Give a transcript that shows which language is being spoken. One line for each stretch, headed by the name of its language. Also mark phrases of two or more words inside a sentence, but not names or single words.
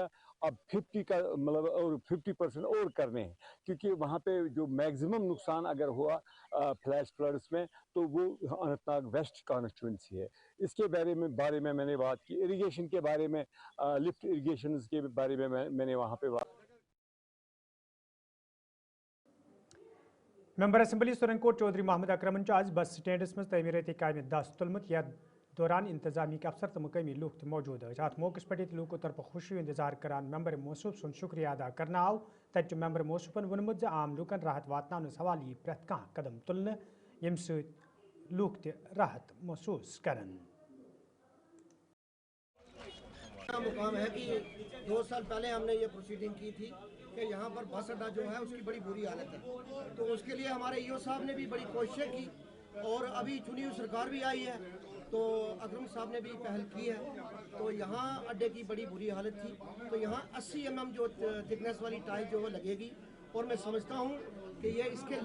Urdu: اب 50 کا مطلب اور 50% اور کرنے ہیں کیونکہ وہاں پہ جو میگزیمم نقصان اگر ہوا
English: flash floods
Urdu: میں تو وہ اننت ناگ ویسٹ کانسٹیٹوئنسی ہے. اس کے بارے میں نے بات کی. اریگیشن کے بارے میں،
English: lift irrigations
Urdu: کے بارے میں میں نے وہاں پہ بات
English: member assembly
Kashmiri: سرنکوٹ چودھری محمد اکرمن آج
English: bus stands
Kashmiri: مز تعمیراتی کامہ دس تلمت یتھ دوران انتظامیہ افسر تو مقامی لوگ موجود ات موقع پہ لوکو طرف خوشی اظہار کران ممبر موصوف سن شکریہ ادا کرنا آو تت ممبر موصوفن ونمت عام لوکن راحت واتنس حوالہ پریت کھانا قدم تلنے یم ست لوگ تہ راحت محسوس کرن
Urdu: مقام ہے کہ 2 سال پہلے ہم نے یہ پروسیڈنگ کی تھی کہ یہاں پر بس اڈا جو ہے اس کی بڑی بری حالت ہے، تو اس کے لیے ہمارے ایو صاحب نے بھی بڑی کوششیں کی اور ابھی چنی ہوئی سرکار بھی آئی ہے تو اکرم صاحب نے بھی پہل کی ہے، تو یہاں اڈے کی بڑی بری حالت تھی، تو یہاں 80 mm جو تھکنیس والی ٹائل جو وہ لگے گی اور میں سمجھتا ہوں کہ یہ اس کے